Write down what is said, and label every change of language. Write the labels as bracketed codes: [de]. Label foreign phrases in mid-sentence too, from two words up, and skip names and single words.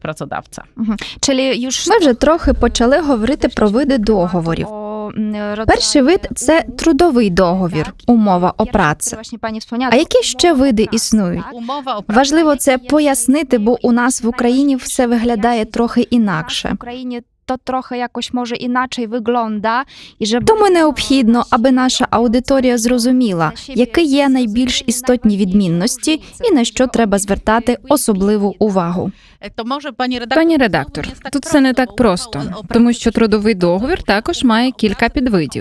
[uk] Ми вже трохи почали говорити про види договорів. Перший вид – це трудовий договір, [pl] umowa o pracę. [uk] А які ще види існують? Важливо це пояснити, бо у нас в Україні все виглядає трохи інакше. [pl] To trochę jakoś może inaczej wygląda i żeby... [uk] Тому необхідно, аби наша аудиторія зрозуміла, які є найбільш істотні відмінності і на що треба звертати особливу увагу. Пані редактор, тут все не так просто, тому що трудовий договір також має кілька підвидів.